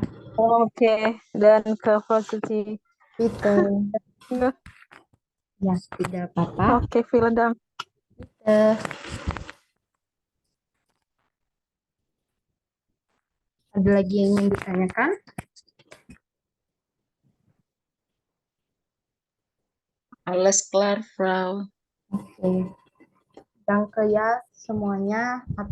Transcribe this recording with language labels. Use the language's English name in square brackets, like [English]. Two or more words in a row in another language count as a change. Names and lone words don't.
[Indonesian] Oke, dan ke posisi Itu. Ya, tidak apa-apa. Oke, [German] vielen Dank. [Indonesian] Ada lagi yang ingin ditanyakan? [German] Alles klar, Frau. [Indonesian] Oke. Danke ya semuanya.